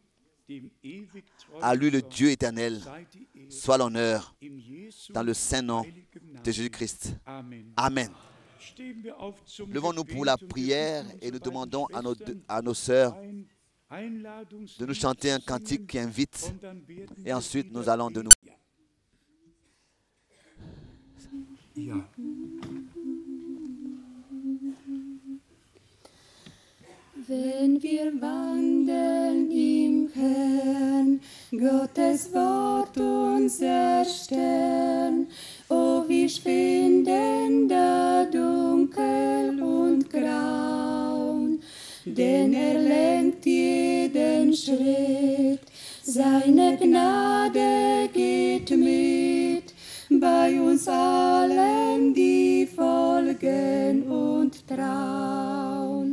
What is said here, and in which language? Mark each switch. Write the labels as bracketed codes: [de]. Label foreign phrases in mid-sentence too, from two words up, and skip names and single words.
[fr] À lui, le Dieu éternel, soit l'honneur dans le saint nom de Jésus-Christ. Amen. Levons-nous pour la prière et nous demandons à nos sœurs de nous chanter un cantique qui invite. Et ensuite, nous allons de nous... [de] Wenn wir wandeln im Herrn, Gottes Wort unser Stern, o wie schwinden da dunkel und graun, denn lenkt jeden Schritt, seine Gnade geht mit, bei uns allen, die folgen und trauen.